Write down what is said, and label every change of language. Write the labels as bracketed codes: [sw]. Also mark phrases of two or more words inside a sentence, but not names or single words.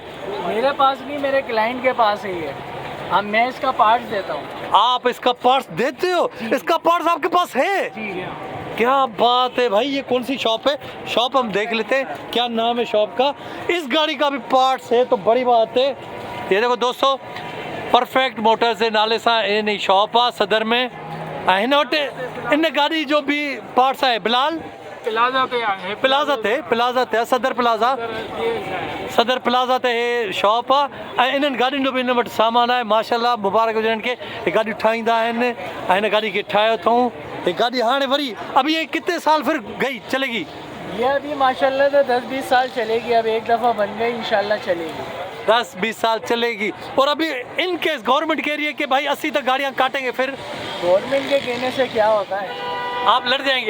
[ur] میرے پاس نہیں، میرے کلائنٹ کے پاس ہے یہ۔ ہاں، میں اس کا پارٹس دیتا ہوں. آپ اس کا پارٹس دیتے ہو? اس کا پارٹس آپ کے پاس ہے? جی. کیا بات ہے بھائی۔ یہ کون سی شاپ ہے? شاپ ہم دیکھ لیتے ہیں، کیا نام ہے شاپ کا۔ اس گاڑی کا بھی پارٹس ہے تو بڑی بات ہے. یہ دیکھو دوستو, [sd] परफेक्ट मोटर्स जे नाले सां इन शॉप आहे सदर में। ऐं हिन वटि इन गाड़ी जो भी पार्ट्स आहे। बिलाल प्लाज़ा ते सदर प्लाज़ा ते हे शॉप आहे। ऐं इन्हनि गाॾियुनि जो बि इन वटि सामान आहे माशाल्लाह। मुबारक हुजनि खे। हे गाॾियूं ठाहींदा आहिनि ऐं हिन गाॾी खे ठाहियो अथऊं। [ur] یہ گاڑی [sd] हाणे वरी [ur] اب یہ کتنے سال پھر گئی چلے گی? یہ ابھی ماشاءاللہ تو 10-20 سال چلے گی۔ اب ایک دفعہ بن گئی، ان شاءاللہ چلے گی. 10-20 سال چلے گی. اور ابھی [en] in case [ur] گورنمنٹ کہہ رہی ہے کہ بھائی 80 تک گاڑیاں کاٹیں گے، پھر گورنمنٹ کے کہنے سے کیا ہوتا ہے? آپ لڑ جائیں گے?